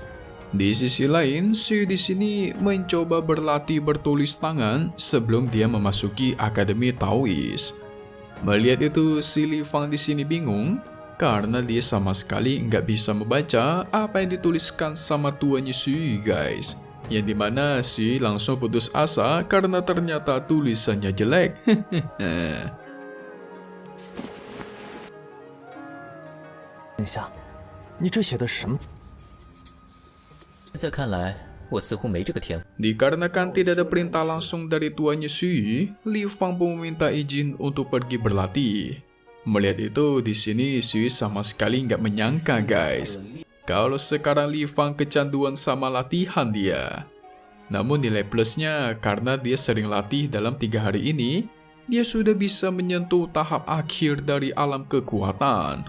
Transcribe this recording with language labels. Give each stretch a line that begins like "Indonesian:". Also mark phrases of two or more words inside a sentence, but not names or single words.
Indonesian: Di sisi lain, Sui di sini mencoba berlatih bertulis tangan sebelum dia memasuki Akademi Taois. Melihat itu, si Li Fang di sini bingung karena dia sama sekali nggak bisa membaca apa yang dituliskan sama tuannya Sui guys. Yang dimana Sui langsung putus asa karena ternyata tulisannya jelek.
Chinese: 等下，你这写的是什么字？现在看来，我似乎没这个天赋。
Indonesian: Dikarenakan tidak ada perintah langsung dari tuannya Sui, Li Fang pun meminta izin untuk pergi berlatih. Melihat itu, di sini Sui sama sekali nggak menyangka guys, kalau sekarang Li Fang kecanduan sama latihan dia. Namun nilai plusnya karena dia sering latih dalam 3 hari ini, dia sudah bisa menyentuh tahap akhir dari alam kekuatan.